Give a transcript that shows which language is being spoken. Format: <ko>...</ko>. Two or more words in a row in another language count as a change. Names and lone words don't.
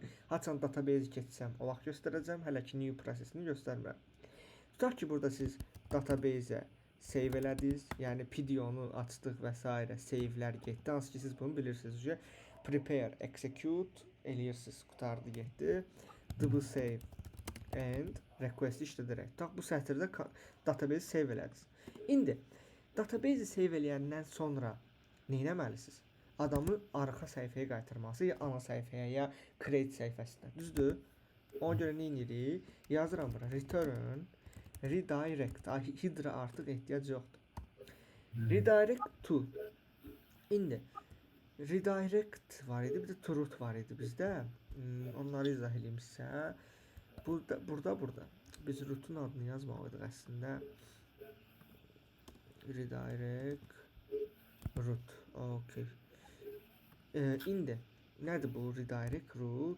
<az>Haçan database keçsəm, o vaxt göstərəcəm. Hələ ki, new prosesini göstərmirəm. Tutaq ki, burada siz</az> <en>database-ə save</en> <az>elədiniz. Yəni, PDO-nu açdıq və s. Save-lər getdi. Hansı ki, siz bunu bilirsiniz. Prepare, execute eləyirsiniz. Qutardı, getdi.</az> <en>Double save and request işlədərək.</en> <az>Tutaq, bu sətirdə</az> <en>database save</en> <az>elədiniz. İndi,</az> <en>database save</en> <az>eləyəndən sonra nə etməlisiniz? Adamı arxa səhifəyə qaytarması, ya ana səhifəyə, ya create səhifəsinə. Düzdür? Ona görə nə edirik? Yazıram bura.</az> <en>Return, redirect.</en> <az>Header-a artıq ehtiyac yoxdur.</az> <en>Redirect to.</en> <az>İndi, redirect var idi, bir də</az> <en>to root</en> <az>var idi bizdə. Onları izah edeyim sizə. Burada biz rootun adını yazmalıyıq əslində.</az> <en>Redirect root. Okay.</en> <az>İndi nədir bu</az> <en>redirect root?</en>